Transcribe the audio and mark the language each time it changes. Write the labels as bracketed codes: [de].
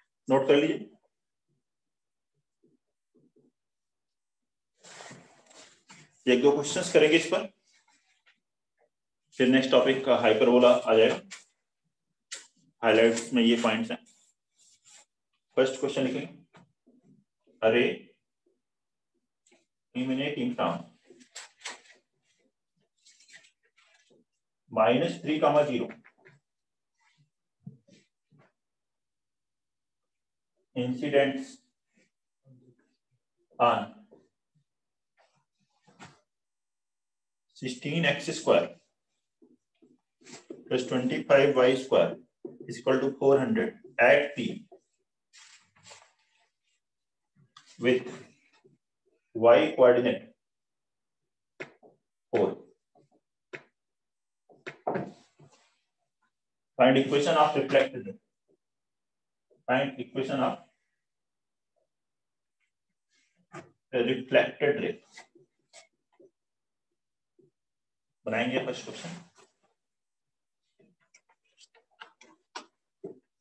[hi] Note कर लीजिए। एक दो क्वेश्चंस करेंगे इस पर, फिर नेक्स्ट टॉपिक का हाइपरबोला आ जाएगा। हाइलाइट्स में ये पॉइंट्स हैं। फर्स्ट क्वेश्चन लिखेंगे, [en] अरे emanating from [hi] -3, 0 [en] incidents on 16x square plus 25y square is equal to 400 at P with y coordinate 4. Find equation of reflected ray. Find equation of a reflected ray. [hi] बनाएंगे first question.